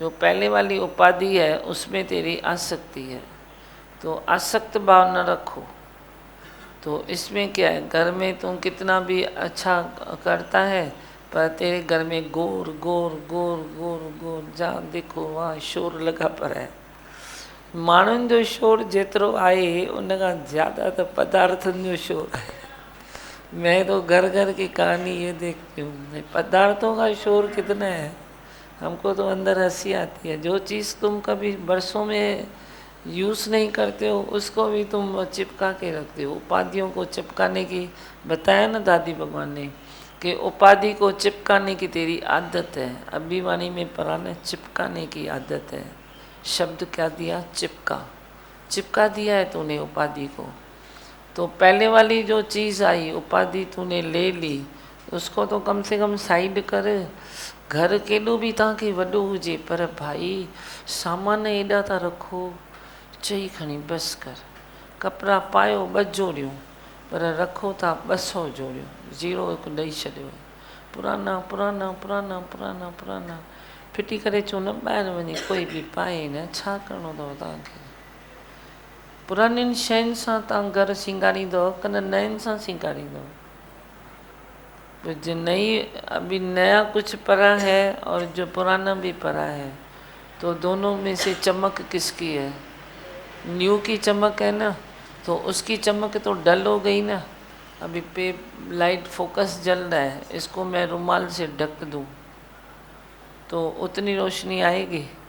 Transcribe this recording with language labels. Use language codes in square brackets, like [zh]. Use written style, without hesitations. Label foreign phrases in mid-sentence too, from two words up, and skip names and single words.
[hi] जो पहले वाली उपाधि है उसमें तेरी आसक्ति है, तो आसक्त भाव न रखो। तो इसमें क्या है, घर में तुम कितना भी अच्छा करता है पर तेरे घर में गोर गोर गोर गोर गोर, जहाँ देखो वहाँ शोर लगा पर है। [sd] माण्हुनि जो शोर जेतिरो आहे उनखां ज़्यादा तो पदार्थनि जो शोर है। [hi] मैं तो घर घर की कहानी ये देखती हूँ, पदार्थों का शोर कितना है, हमको तो अंदर हंसी आती है। जो चीज़ तुम कभी बरसों में यूज़ नहीं करते हो उसको भी तुम चिपका के रखते हो। उपाधियों को चिपकाने की बताया ना दादी भगवान ने कि उपाधि को चिपकाने की तेरी आदत है। अभिवाणी में पढ़ा ना, चिपकाने की आदत है। शब्द क्या दिया, चिपका, चिपका दिया है तूने उपाधि को। तो पहले वाली जो चीज़ आई उपाधि तूने ले ली, उसको तो कम से कम साइड कर। [sd] घर केॾो बि तव्हांखे वॾो हुजे पर भाई सामान एॾा था रखो, चई खणी बसि कर। कपिड़ा पायो 2 जोड़ियूं पर रखो था 200 जोड़ियूं, 0 हिकु ॾेई छॾियो। पुराना पुराना पुराना पुराना पुराना फिटी करे चओ न ॿाहिरि वञी कोई बि पाए न, छा करिणो अथव तव्हांखे। पुराननि शयुनि सां तव्हां घर सिंगारींदव की न नयनि सां सिंगारींदव। [hi] जो नई अभी नया कुछ पड़ा है और जो पुराना भी पड़ा है, तो दोनों में से चमक किसकी है। न्यू की चमक है ना, तो उसकी चमक तो डल हो गई ना। अभी पे लाइट फोकस जल रहा है, इसको मैं रुमाल से ढक दूँ तो उतनी रोशनी आएगी।